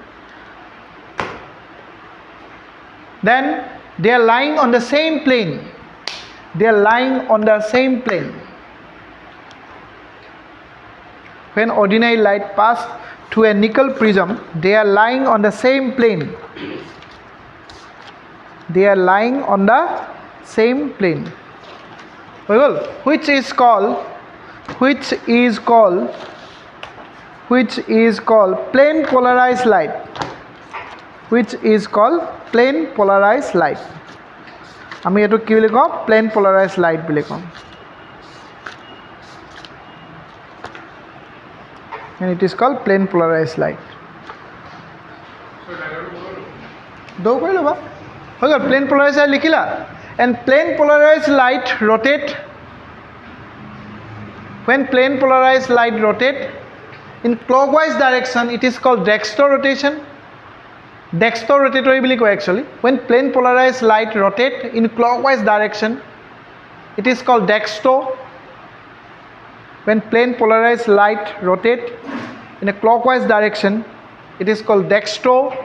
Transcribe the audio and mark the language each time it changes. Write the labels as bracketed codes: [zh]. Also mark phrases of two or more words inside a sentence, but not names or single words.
[en] then they are lying on the same plane when ordinary light passed through a nickel prism they are lying on the same plane which is called plane polarized light [as] আমি এটো কি বুলি কওঁ [en] plane polarized light [as] বুলি কওঁ [en] and it is called plane polarized light do [as] কৰি লবা হৈ গল [en] plane polarized light লিখিলা and plane polarized light rotate when plane polarized light rotate in clockwise direction it is called dextro rotation dextro rotatory [as] বুলি কয় [en] actually when plane polarized light rotate in clockwise direction it is called dextro when plane polarized light rotate in a clockwise direction it is called dextro